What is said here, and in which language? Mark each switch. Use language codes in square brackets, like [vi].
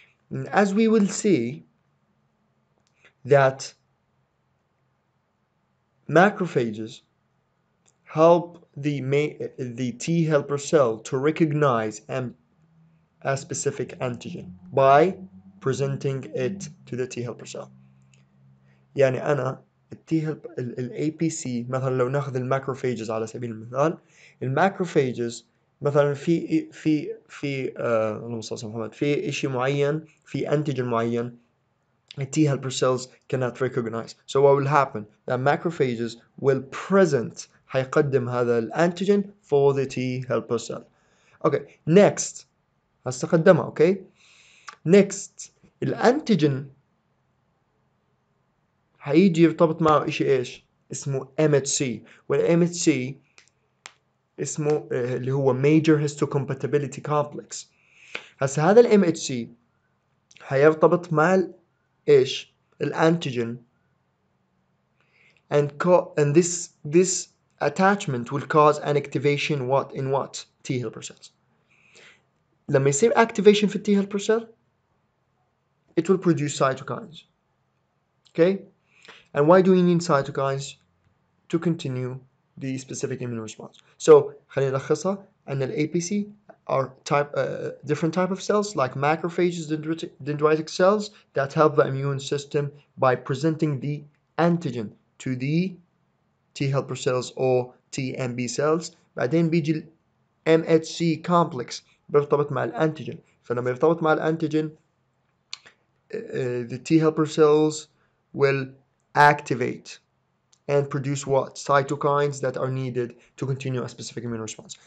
[en] And as we will see that macrophages help the T helper cell to recognize a specific antigen by presenting it to the T helper cell. [ar] يعني أنا التي هيلب ال APC مثلا لو ناخذ الماكروفيجز على سبيل المثال، الماكروفيجز مثلا اللهم صل على محمد، في شيء معين، في antigen معين [en] T helper cells cannot recognize. So what will happen? The macrophages will present [ar] هيقدم هذا الانتيجين [en] for the T helper cell. Okay, next [ar] هستخدمها. [en] Okay, next [ar] الانتيجين هيجي يرتبط معه إشي إيش؟ اسمه MHC، والMHC اسمه اللي هو Major Histocompatibility Complex. هسا هذا MHC هيرتبط مع إيش؟ الانتيجين [en] and this attachment will cause an activation in what? T helper cells. [ar] لما يصير [en] activation في T helper cell, it will produce cytokines. Okay? And why do we need cytokines? To continue the specific immune response. So [ar] خلينا نلخصها أن ال [en] APC are different type of cells like macrophages, dendritic cells that help the immune system by presenting the antigen to the T helper cells or T and B cells. [ar] بعدين بيجي ال MHC complex بيرتبط مع الانتيجين. فلما يرتبط مع الانتيجين [en] the T helper cells will activate and produce what? Cytokines that are needed to continue a specific immune response.